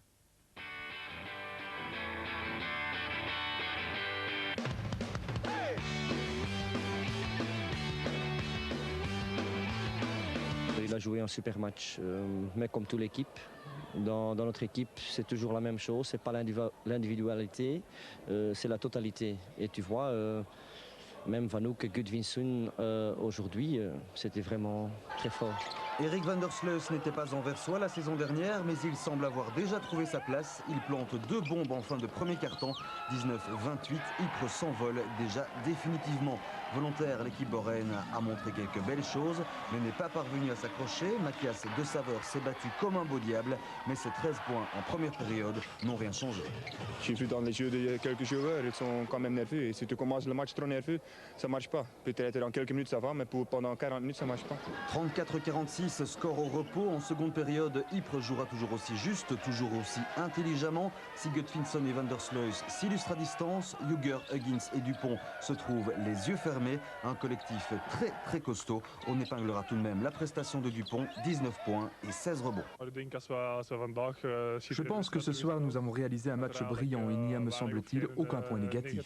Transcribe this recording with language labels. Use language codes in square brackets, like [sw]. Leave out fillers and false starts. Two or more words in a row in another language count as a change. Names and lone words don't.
[fr] Il a joué un super match, mais comme toute l'équipe, dans notre équipe, c'est toujours la même chose. C'est pas l'individualité, c'est la totalité. Et tu vois, même Vanouk et Gudvinsson aujourd'hui, c'était vraiment très fort. Erik van der Sleus n'était pas envers soi la saison dernière, mais il semble avoir déjà trouvé sa place. Il plante 2 bombes en fin de premier quart-temps. 19-28, Ypres s'envole déjà définitivement. Volontaire, l'équipe boréenne a montré quelques belles choses, mais n'est pas parvenue à s'accrocher. Mathias De Saveur s'est battu comme un beau diable, mais ses 13 points en première période n'ont rien changé. J'ai vu dans les yeux de quelques joueurs, ils sont quand même nerveux. Et si tu commences le match trop nerveux, ça ne marche pas. Peut-être dans quelques minutes ça va, mais pendant 40 minutes ça ne marche pas. 34-46, score au repos. En seconde période, Ypres jouera toujours aussi juste, toujours aussi intelligemment. Si Gudvinsson et van der Sleus s'illustrent à distance, Huger, Huggins et Dupont se trouvent les yeux fermés. Un collectif très costaud. On épinglera tout de même la prestation de Dupont, 19 points et 16 rebonds. Je pense que ce soir nous avons réalisé un match brillant. Il n'y a, me semble-t-il, aucun point négatif.